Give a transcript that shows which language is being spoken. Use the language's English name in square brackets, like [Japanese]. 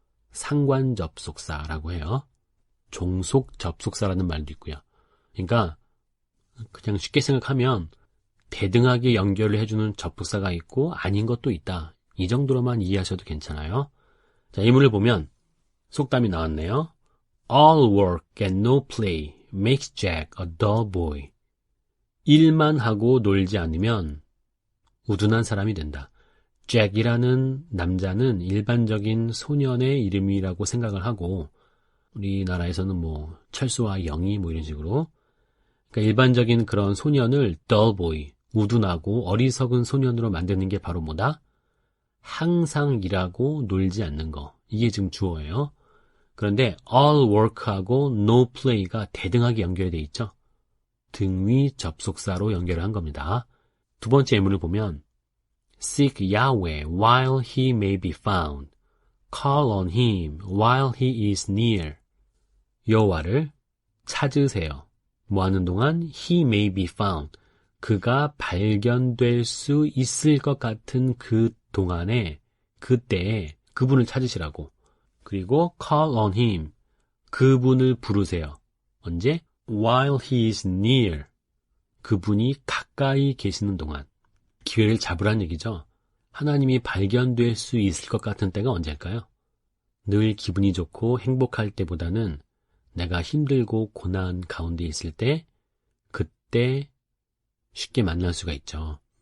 [Korean] 상관 접속사라고 해요. 종속 접속사라는 말도 있고요. 그러니까 그냥 쉽게 생각하면 대등하게 연결을 해주는 접속사가 있고 아닌 것도 있다. 이 정도로만 이해하셔도 괜찮아요. 자, 이 문을 보면 속담이 나왔네요. [English] All work and no play makes Jack a dull boy. [Korean] 일만 하고 놀지 않으면 우둔한 사람이 된다. 잭이라는 남자는 일반적인 소년의 이름이라고 생각을 하고 우리나라에서는 뭐 철수와 영희 뭐 이런 식으로 그러니까 일반적인 그런 소년을 dull boy, 우둔하고 어리석은 소년으로 만드는 게 바로 뭐다? 항상 일하고 놀지 않는 거. 이게 지금 주어예요. 그런데 all work하고 no play가 대등하게 연결되어 있죠. 등위 접속사로 연결을 한 겁니다. 두 번째 예문을 보면 [English] Seek Yahweh while he may be found. Call on him while he is near. [Korean] 여호와를 찾으세요. 뭐 하는 동안 [English] he may be found. [Korean] 그가 발견될 수 있을 것 같은 그 동안에 그때에 그분을 찾으시라고. 그리고 [English] call on him. [Korean] 그분을 부르세요. 언제? [English] While he is near. [Korean] 그분이 가까이 계시는 동안. 기회를 잡으란 얘기죠. 하나님이 발견될 수 있을 것 같은 때가 언제일까요? 늘 기분이 좋고 행복할 때보다는 내가 힘들고 고난 가운데 있을 때 그때 쉽게 만날 수가 있죠.